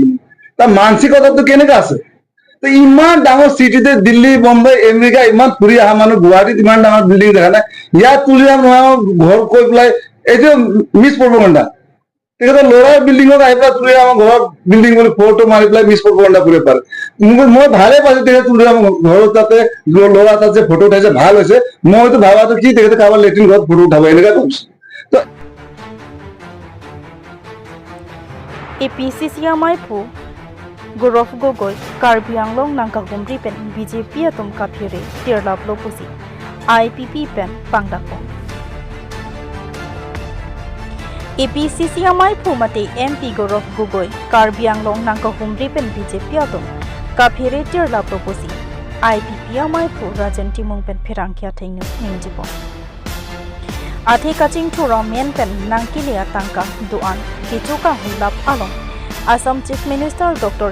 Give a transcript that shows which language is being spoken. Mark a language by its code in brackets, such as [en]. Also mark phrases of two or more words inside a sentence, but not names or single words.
[as] তাৰ মানসিকতাটো কেনেকুৱা আছে তো ইমান ডাঙৰ চিটিতে দিল্লী বম্বে আমেৰিকা ইমান ফুৰি অহা মানুহ গুৱাহাটীত ইমান ডাঙৰ বিল্ডিং দেখা নাই ইয়াত তুলিয়াম নহয় ঘৰ কৈ পেলাই এইটো [en] miss propaganda [as] তেখেতৰ ল'ৰাৰ বিল্ডিঙত আহি পেলাই তুলিয়াম আমাৰ ঘৰৰ বিল্ডিং বুলি ফটো মাৰি পেলাই [en] miss propaganda [as] কৰিব পাৰে মই ভালে পাইছো তেখেতে তুলিয়াম ঘৰৰ তাতে ল'ৰা তাত যে ফটো উঠাইছে ভাল হৈছে মইতো ভাবাটো কি তেখেতে কাৰোবাৰ লেট্ৰিন ঘৰত ফটো উঠাব এনেকুৱা ভাবিছো তো [mjw] APCCMI Pu Gorof Gogoi Karbi Anglong Nangka Humri Pen BJP Atum Kapire Tirlap Lopusi IPP Pen Pangdakong APCCMI Pu Mate MP Gorof Gogoi Karbi Anglong Nangka Humri Pen BJP Atum Kapire Tirlap Lopusi IPP Amai Pu Rajan Timung Pen Pirangkia Tengu Ningjipo Ate Kaching Tura Men Pen Nangkilia Tangka Duan Kichuka Hulap Along Assam [en] Chief Minister [mjw] Dr.